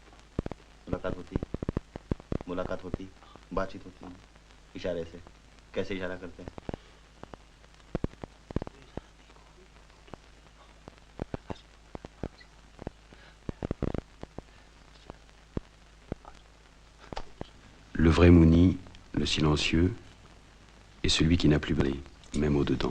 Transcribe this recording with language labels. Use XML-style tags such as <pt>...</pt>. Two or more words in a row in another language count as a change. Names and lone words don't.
<hi>मुलाकात होती, बातचीत होती, इशारे से। कैसे इशारा करते हैं?</hi> <fr>Le vrai Mouni, le silencieux, est celui qui n'a plus parlé, même au-dedans.</fr>